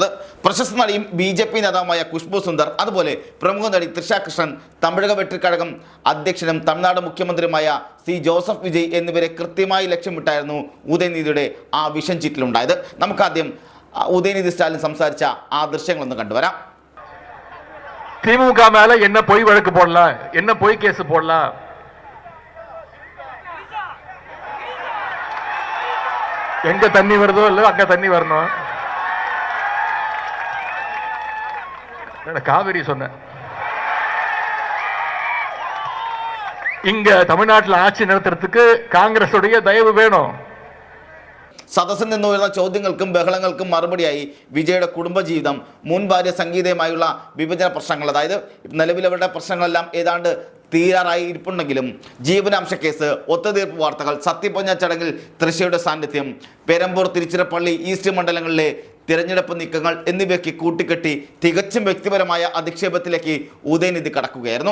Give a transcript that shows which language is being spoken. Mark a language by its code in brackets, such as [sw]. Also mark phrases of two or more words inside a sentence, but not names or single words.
[ml] പ്രശസ്ത നടിയും BJP നേതാവുമായ ഖുശ്ബു സുന്ദർ, അതുപോലെ പ്രമുഖ നടി തൃഷ കൃഷ്ണൻ, തമിഴക വെട്ടിക്കഴകം അധ്യക്ഷനും തമിഴ്നാട് മുഖ്യമന്ത്രിയുമായ ജോസഫ് വിജയ് എന്നിവരെ കൃത്യമായി ലക്ഷ്യമിട്ടായിരുന്നു ഉദയനിധിയുടെ ആ വിഷൻ ചീറ്റിലുണ്ടായത്. നമുക്കാദ്യം ഉദയനിധി സ്റ്റാലിൻ സംസാരിച്ച ആ ദൃശ്യങ്ങളൊന്ന് കണ്ടുവരാം. [ta] திமுக மேல என்ன பொய் வழக்கு போடலாம், என்ன பொய் கேஸ் போடலாம், எங்க தண்ணி வருதோ இல்ல அங்க தண்ணி வரணும். காவிரி சொன்ன இங்க தமிழ்நாட்டில் ஆட்சி நடத்துறதுக்கு காங்கிரஸ் உடைய தயவு வேணும். [ml] സദസ്സിൽ നിന്നുയർന്ന ചോദ്യങ്ങൾക്കും ബഹളങ്ങൾക്കും മറുപടിയായി വിജയുടെ കുടുംബജീവിതം, മുൻ ഭാര്യ സംഗീതയുമായുള്ള വിഭജന പ്രശ്നങ്ങൾ, അതായത് നിലവിലവരുടെ പ്രശ്നങ്ങളെല്ലാം ഏതാണ്ട് തീരാറായി ഇരിപ്പുണ്ടെങ്കിലും ജീവനാംശ കേസ്, ഒത്തുതീർപ്പ് വാർത്തകൾ, സത്യപ്രതിജ്ഞ ചടങ്ങിൽ തൃശയുടെ സാന്നിധ്യം, പെരമ്പൂർ, തിരുച്ചിറപ്പള്ളി, ഈസ്റ്റ് മണ്ഡലങ്ങളിലെ തിരഞ്ഞെടുപ്പ് നീക്കങ്ങൾ എന്നിവയ്ക്ക് കൂട്ടിക്കെട്ടി തികച്ചും വ്യക്തിപരമായ അധിക്ഷേപത്തിലേക്ക് ഉദയനിധി കടക്കുകയായിരുന്നു.